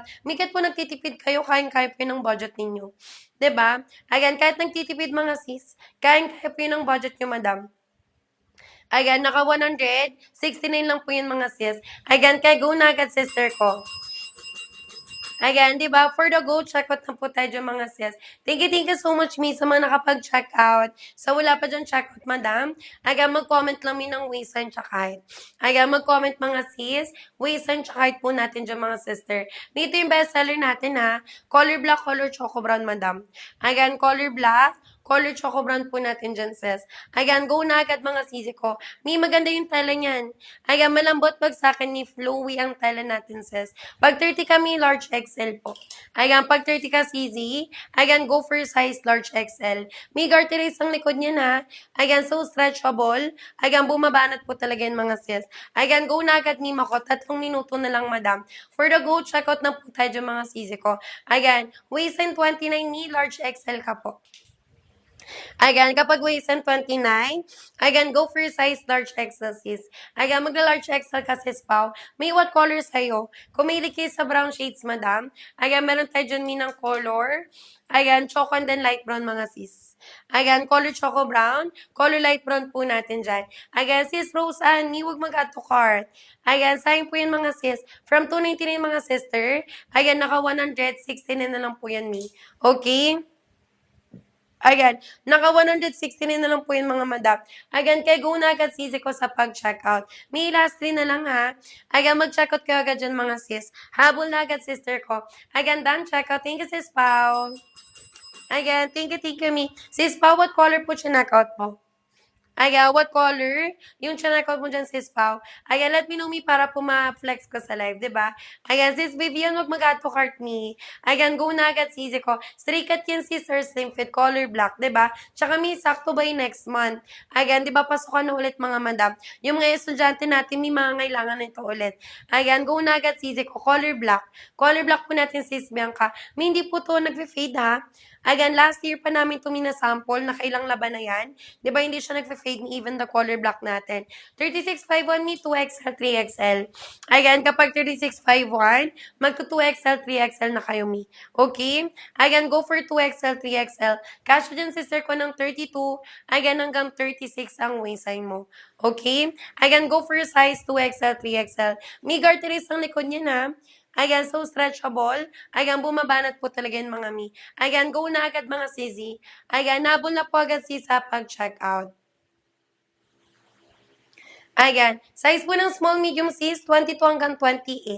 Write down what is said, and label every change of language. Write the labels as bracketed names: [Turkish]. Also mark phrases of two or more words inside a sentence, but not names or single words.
[Filipino] Mikit po nagtitipid kayo, kayang-kaya po yun ng budget ninyo. 'Di ba? Ayan, kahit nagtitipid, mga sis, kayang-kaya po yun ng budget nyo, madam. Ayan, naka 169 lang po yun, mga sis. Ayan, kaya go na agad, sister ko. Ayan, di ba? [English] For the go, check out [Filipino] na po tayo dyan, mga sis. [English] Thank you so much, mi, [Filipino] sa mga nakapag-check out. So, wala pa dyan [English] check out, [Filipino] madam. Ayan, mag-comment lang mi ng waistline tsaka height. Ayan, mag-comment, mga sis. Waistline tsaka height po natin dyan, mga sister. Dito yung bestseller natin, ha. [English] Color black, color choco brown, [Filipino] madam. Ayan, [English] color black, color choco brown [Filipino] po natin dyan, sis. Ayan, go na agad, mga sisi ko. Mi, maganda yung tela niyan. Ayan, malambot pag sa akin ni Flowy ang tela natin, sis. Pag 30 kami, [English] large XL [Filipino] po. Ayan, pag 30 ka, CZ, ayan, [English] go for size large XL. [Filipino] May garterize ang likod niya, na. [English] Ayan, so stretchable. [Filipino] Ayan, bumabanat po talaga yung, mga sis. Ayan, go na agad ni Mako. 3 minuto na lang, madam. [English] For the go, check out [Filipino] na po tayo dyan, mga CZ ko. Ayan, waistline 29 ni [English] large XL [Filipino] ka po. Again, kapag waistline 29, again, [English] go for size large XL, [Filipino] sis. Again, magla- [English] large XL [Filipino] ka, sis, Pao. May [English] what color [Filipino] sa'yo? Kung may kayo sa [English] brown shades, [Filipino] madam. Again, meron tayo dyan minang color. Ayan, [English] choco and then light brown, [Filipino] mga sis. Ayan, [English] color choco brown, color light brown [Filipino] po natin dyan. Ayan, sis Rose Ann, huwag mag- [English] add to cart. [Filipino] Ayan, sayang po yan, mga sis. From 299, mga sister. Ayan, naka 169 na lang po yan, mi. Okay? Ayan, naka 169 na lang po yun, mga madam. Ayan, kaya go na agad, sisi ko, sa pag-checkout. May last 3 na lang, ha. Ayan, mag-checkout kayo agad dyan, mga sis. Habol na agad, sister ko. Ayan, [English] done checkout. Thank you, sis Pao. [Filipino] Ayan, [English] thank you, [Filipino] me. Sis Pao, [English] what color [Filipino] po checkout mo? [English] Ayan, what color? [Filipino] Yung channel mo dyan, sis Pao. Ayan, [English] let me know, me, [Filipino] para po ma-flex ko sa live, diba? Ayan, sis Vivian, wag mag- [English] add to cart, [Filipino] me. Ayan, go na agad, sisi ko. [English] Straight cut [Filipino] yan, sister, [English] slim fit, color black, [Filipino] diba? Tsaka, me, sakto ba yung next month? Ayan, diba, pasukan na ulit, mga madam. Yung mga estudyante natin, may mga ngailangan nito ulit. Ayan, go na agad, sisi ko, [English] color black. Color black [Filipino] po natin, sis Bianca. May hindi po to nag-fade, ha? Again, last year pa namin ito sample, nakailang laban na yan. Di ba, hindi siya nagfe-fade ni [English] even the color block [Filipino] natin. 3651 me, 2XL, 3XL. Again, kapag 3651, magto 2XL, 3XL na kayo me. Okay? Again, [English] go for [Filipino] 2XL, 3XL. Cash dyan sister ko ng 32. Again, hanggang 36 ang waistline mo. [English] Okay? Again, go for size 2XL, 3XL. [Filipino] May garteries ang likod niya na. [English] Ayan, so stretchable. [Filipino] Ayan, bumabanat po talaga yung mga mi. Ayan, go na agad mga sisi. Ayan, nabol na po agad si sa pag-check out. Ayan, size po ng [English] small, medium [Filipino] sis, 22 hanggang 28.